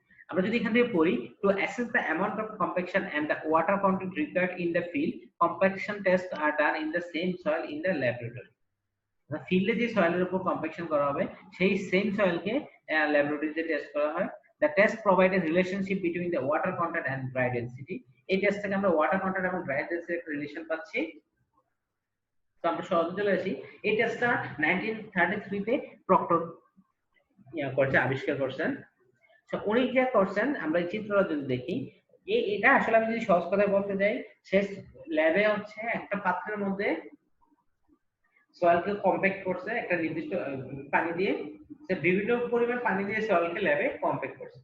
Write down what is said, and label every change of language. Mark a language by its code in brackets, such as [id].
[bn] আমরা যদি এখান থেকে পড়ি, [en] To assess the amount of compaction and the water content required in the field, compaction test are done in the same soil in the laboratory. [bn] ফিল্ডে যে সয়েলের উপর compaction করা হবে সেই সেম সয়েলকে ল্যাবরেটরিতে টেস্ট করা হয়। [en] The test provide a relationship between the water content and dry density. [bn] এই টেস্ট থেকে আমরা ওয়াটার কন্টেন্ট এবং ড্রাই ডেন্সিটির একটা রিলেশন পাচ্ছি। তো আমরা সহজে চলে আসি, এই টেস্টটা 1933 তে প্রক্টর আবিষ্কার করছেন। তো উনি যে করছেন, আমরা এই চিত্রটা যদি দেখি, এটা আসলে আমি যদি সহজ কথায় বলতে যাই, শেষ ল্যাবে হচ্ছে একটা পাত্রের মধ্যে সয়েলকে কম্প্যাক্ট করছে একটা নির্দিষ্ট পানি দিয়ে, সে বিভিন্ন পরিমাণ পানি দিয়ে সয়েলকে ল্যাবে কম্প্যাক্ট করছে।